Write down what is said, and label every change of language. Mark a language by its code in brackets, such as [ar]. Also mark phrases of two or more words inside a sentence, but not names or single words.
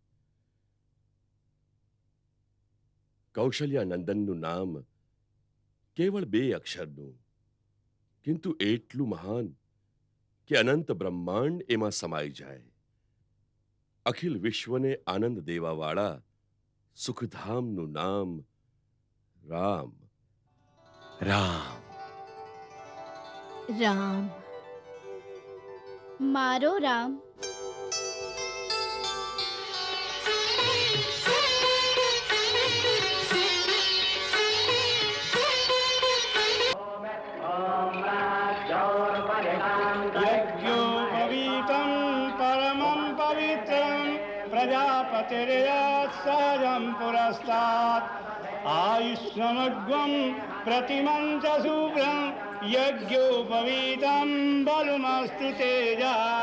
[gu] કૌશલ્યા નંદનનું નામ કેવળ 2 અક્ષરનું, કિંતુ એટલું મહાન કે અનંત બ્રહ્માંડ એમાં સમાઈ જાય. અખિલ વિશ્વને આનંદ દેવાવાળા સુખધામનું નામ રામ. રામ. રામ, મારો રામ. [sa] यज्ञोपवीतं परमं पवित्रं प्रजापतिर्यात् सहजं पुरस्तात् आयुष्मग्वं प्रतिमं च शुभ्रं यज्ञोपवीतं बलमस्तु तेजा.